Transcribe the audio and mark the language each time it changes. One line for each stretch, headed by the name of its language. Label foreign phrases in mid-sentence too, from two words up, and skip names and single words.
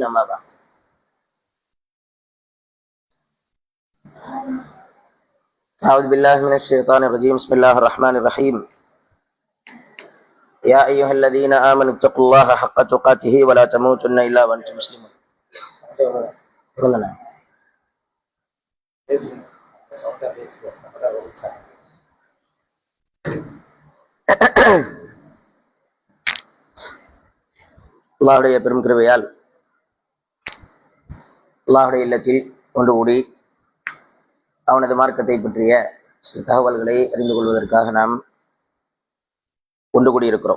Arabic: أما بعد. أعوذ بالله من الشيطان الرجيم. بسم الله الرحمن الرحيم. يا أيها الذين آمنوا اتقوا الله حق تقاته ولا تموتن إلا وأنتم مسلمون.
Tamil: அல்லாஹுடைய பெரும் கிருபையால் அல்லாஹுடைய இல்லத்தில் ஒன்று கூடி அவனது மார்க்கத்தை பற்றிய சில தகவல்களை அறிந்து கொள்வதற்காக நாம் ஒன்று கூடியிருக்கிறோம்.